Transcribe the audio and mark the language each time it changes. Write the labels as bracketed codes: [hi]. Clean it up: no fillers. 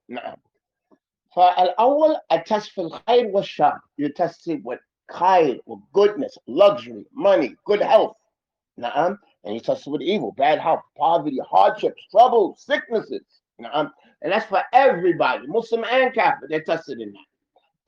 [ar] نعم. فالأول [en] a test [ar] في الخير والشر. [en] You're tested with خير, with goodness, luxury, money, good health. [ar] نعم. [en] And you're tested with evil, bad health, poverty, hardships, trouble, sicknesses. [ar] نعم. [en] And that's for everybody, Muslim and Kafir, they're tested in that.